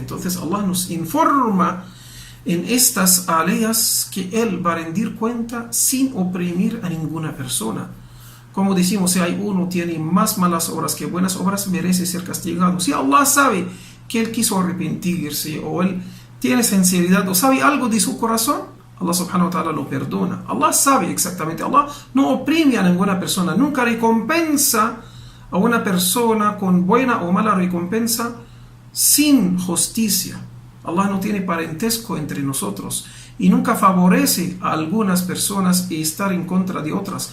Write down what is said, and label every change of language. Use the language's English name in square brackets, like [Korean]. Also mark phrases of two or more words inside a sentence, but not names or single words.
[Spanish] Entonces Allah nos informa en estas aleyas que Él va a rendir cuenta sin oprimir a ninguna persona. Como decimos, si hay uno tiene más malas obras que buenas obras, merece ser castigado. Si Allah sabe que él quiso arrepentirse, o él tiene sinceridad, o sabe algo de su corazón, Allah [Arabic] سبحانه وتعالى [Spanish] lo perdona. Allah sabe exactamente. Allah no oprime a ninguna persona, nunca recompensa a una persona con buena o mala recompensa sin justicia. Allah no tiene parentesco entre nosotros y nunca favorece a algunas personas y estar en contra de otras.